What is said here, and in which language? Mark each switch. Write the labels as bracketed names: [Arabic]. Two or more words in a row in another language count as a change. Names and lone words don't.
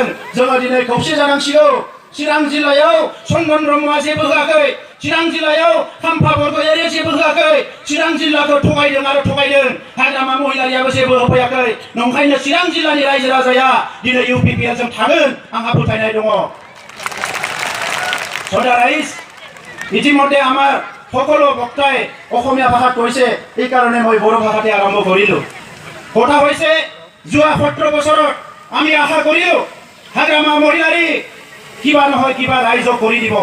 [Bodo] जोङो दिनै खौसे जानांसिगौ। चिरां जिल्लायाव चन्दन ब्रह्मआ जेबो होआखै। चिरां जिल्लायाव हाम्फा बरगयारिया जेबो होआखै। चिरां जिल्लाखौ थगायदों आरो थगायदों। हाग्रामा महिलारियाबो जेबो होफैयाखै। नंखायनो चिरां जिल्लानि रायजो राजाया दिनै इउपिपिएलजों थागोन आंहा फोथायनाय दङ। [Assamese] সদাৰাইজ ইতিমধ্যে আমাৰ সকলো বক্তাই অসমীয়া ভাষাত কৈছে, এইকাৰণে মই বড়ো ভাষাতে আৰম্ভ কৰিলোঁ। কথা হৈছে যোৱা 17 বছৰত আমি আশা কৰিলোঁ হাগ্ৰামা মহিলাৰী কিবা নহয় কিবা ৰাইজক কৰি দিব।